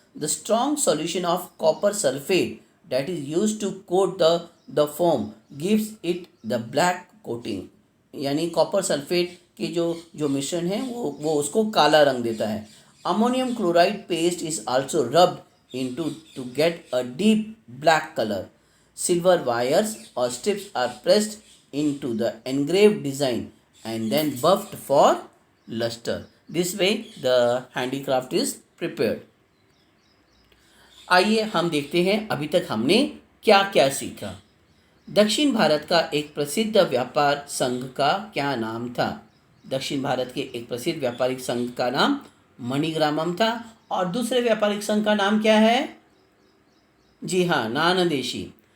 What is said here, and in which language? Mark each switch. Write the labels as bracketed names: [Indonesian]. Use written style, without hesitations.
[English] The strong solution of copper sulphate that is use to coat the foam gives it the black coating. [Hindi] यानी copper sulphate के जो मिश्रण है वो उसको काला रंग देता है. [English] Ammonium chloride paste is also rubbed into to get a deep black colour. Silver wires or strips are pressed into the engraved design and then buffed for luster. This way the handicraft is prepared. [Hindi] आइए हम देखते हैं अभी तक हमने क्या क्या सीखा. दक्षिण भारत का एक प्रसिद्ध व्यापार संघ का क्या नाम था? दक्षिण भारत के एक प्रसिद्ध व्यापारिक संघ का नाम मणिग्रामम था. और दूसरे व्यापारिक संघ का नाम क्या है? जी हाँ, नानदेशी.